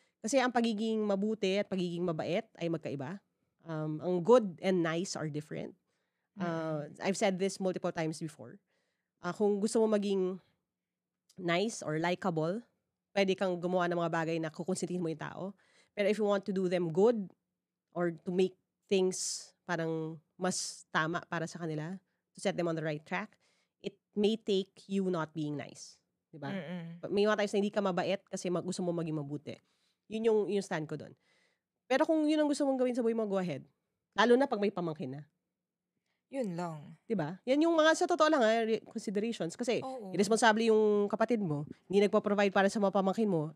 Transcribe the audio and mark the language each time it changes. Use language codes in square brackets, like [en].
[tl] Kasi ang pagiging mabuti at pagiging mabait ay magkaiba. [en] Ang good and nice are different. I've said this multiple times before. [tl] Kung gusto mo maging [en] nice or likable, [tl] pwede kang gumawa ng mga bagay na kukonsintihin mo yung tao. [en] Pero if you want to do them good or to make things [tl] parang mas tama para sa kanila, [en] to set them on the right track, it may take you not being nice. [tl] Diba? May mga times na hindi ka mabait kasi gusto mo maging mabuti. Yun yung stand ko doon. Pero kung yun ang gusto mong gawin sa buhay mo, go ahead. Lalo na pag may pamangkin na. Yun lang. Diba? Yan yung mga sa totoo lang considerations. Kasi irresponsible yung kapatid mo, hindi nagpo-provide para sa mga pamangkin mo.